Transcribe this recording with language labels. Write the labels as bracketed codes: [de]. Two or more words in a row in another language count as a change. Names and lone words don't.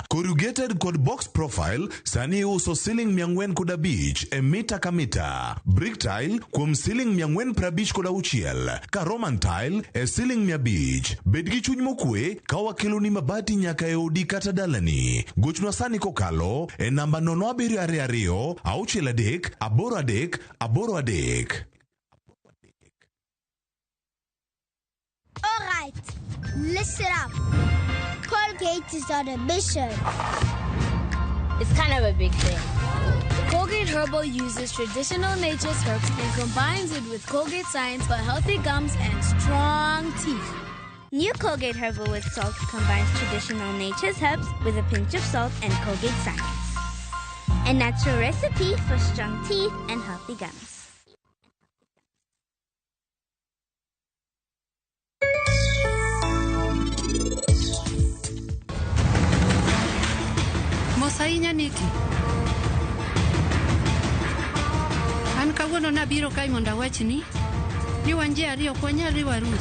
[luo] Corrugated kod [en] box profile [luo] sani uso ceiling 405 e mita ka mita. [en] Brick tile [luo] kuom ceiling 456 ka [en] Roman tile [luo] e ceiling 500. Bed gi chuny mokwe ka wakelo ni mabati nyaka e odi kata dalani. Gochna sani kokalo e namba 0722 63 83 83. [en] All right, listen up. Colgate is on a mission. It's kind of a big thing. Colgate Herbal uses traditional nature's herbs and combines it with Colgate Science for healthy gums and strong teeth. New Colgate Herbal with Salt combines traditional nature's herbs with a pinch of salt and Colgate Science. A natural recipe for strong teeth and healthy gums. [luo] Mosainya niti. An kawuono nabiro kae mondo awachni ni wan ji ariyo ok wanyal riwo arus.